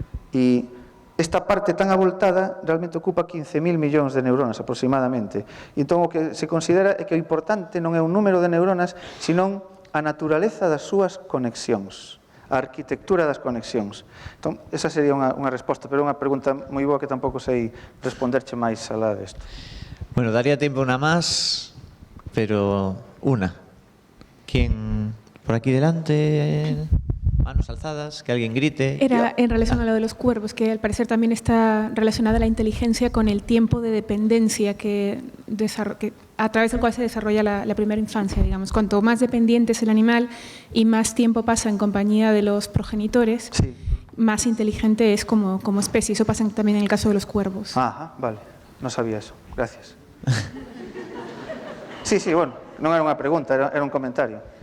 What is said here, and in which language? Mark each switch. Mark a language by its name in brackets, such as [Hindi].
[Galician] E esta parte tan abultada realmente ocupa 15.000 millóns de neuronas aproximadamente. E entón o que se considera é que o importante non é o número de neuronas, senón a naturaleza das súas conexións, a arquitectura das conexións. Entón, esa sería unha resposta, pero é unha pregunta moi boa que tampouco sei responderche máis alá desto. [Spanish] Bueno, daría tiempo una más, pero una. ¿Quién por aquí delante? Manos alzadas, que alguien grite. Era en relación a lo de los cuervos, que al parecer también está relacionada la inteligencia con el tiempo de dependencia que a través del cual se desarrolla la primera infancia, digamos. Cuanto más dependiente es el animal y más tiempo pasa en compañía de los progenitores, sí, más inteligente es como especie. Eso pasa también en el caso de los cuervos. Ajá, vale. No sabía eso. Gracias. [Galician] Sí, bueno, non era unha pregunta, era un comentario.